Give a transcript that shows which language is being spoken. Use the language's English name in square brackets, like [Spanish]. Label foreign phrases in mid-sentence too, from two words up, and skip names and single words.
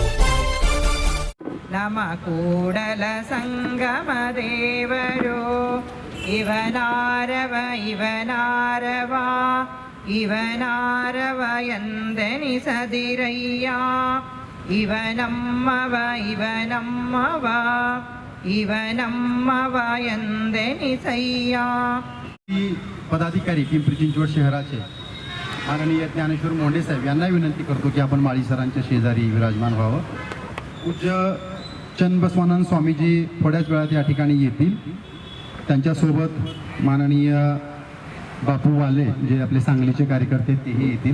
[Kannada] ನಮ ಕೂಡಲ ಸಂಗಮ ದೇವರು ಇವನಾರವ ಇವನಾರವ ಇವನಾರವ ಎಂದೆನಿಸದಿರಯ್ಯ ಇವನಮ್ಮವ ಇವನಮ್ಮವ ಇವನಮ್ಮವ ಎಂದೆನಿಸಯ್ಯ. [Marathi] पदाधिकारी पिंपरी चिंचवड शहराचे माननीय ज्ञानेश्वर मोंडे साहेब यांना विनंती करतो की आपण माळी सरांच्या शेजारी विराजमान व्हावं. पूज्य चन्नबसवानंद स्वामीजी थोड्याच वेळात या ठिकाणी येतील. त्यांच्यासोबत माननीय बापू वाले जे आपले सांगलीचे कार्यकर्ते तेही येतील.